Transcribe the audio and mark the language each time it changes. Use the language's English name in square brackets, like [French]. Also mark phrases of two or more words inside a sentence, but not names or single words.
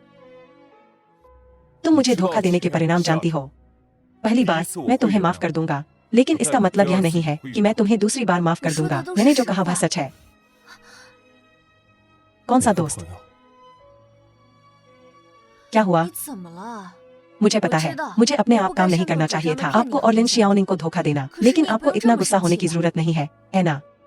[Hindi] तुम मुझे धोखा देने के परिणाम जानती हो। पहली बार मैं तुम्हें माफ कर दूंगा, लेकिन इसका मतलब यह नहीं है कि मैं तुम्हें दूसरी बार माफ कर दूंगा। मैंने जो कहा वह सच है। कौन सा दोस्त? [Chinese] 朋友 [Hindi] क्या हुआ? [Chinese] 你怎么了？ [Hindi] मुझे पता है मुझे अपने आप काम नहीं करना चाहिए था, आपको और लिन शियाओनिंग को धोखा देना। लेकिन आपको इतना गुस्सा होने की जरूरत नहीं है, है ना?